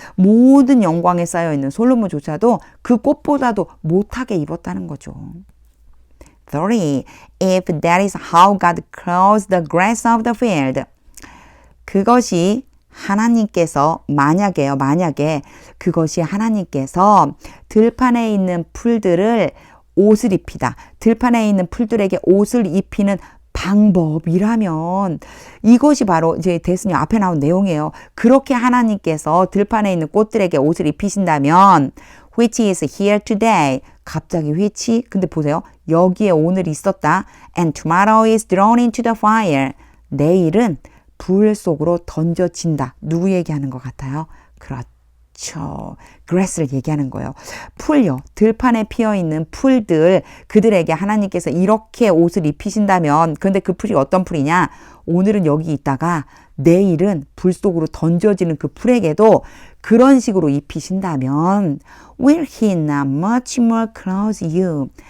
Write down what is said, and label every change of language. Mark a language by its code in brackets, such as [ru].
[ko] 모든 영광에 쌓여있는 솔로몬조차도 그 꽃보다도 못하게 입었다는 거죠. 30. [en] If that is how God clothes the grass of the field. [ko] 그것이 하나님께서 만약에 그것이 하나님께서 들판에 있는 풀들을 옷을 입히다. 들판에 있는 풀들에게 옷을 입히는 방법이라면 이것이 바로 이제 데스니 앞에 나온 내용이에요. 그렇게 하나님께서 들판에 있는 꽃들에게 옷을 입히신다면 [en] which is here today. [ko] 갑자기 which 근데 보세요. 여기에 오늘 있었다. [en] And tomorrow is thrown into the fire. [ko] 내일은 불 속으로 던져진다. 누구 얘기하는 것 같아요? 그렇죠. grass를 얘기하는 거예요. 풀요. 들판에 피어있는 풀들 그들에게 하나님께서 이렇게 옷을 입히신다면 근데 그 풀이 어떤 풀이냐? 오늘은 여기 있다가 내일은 불 속으로 던져지는 그 풀에게도 그런 식으로 입히신다면 [en] will he not much more clothe you?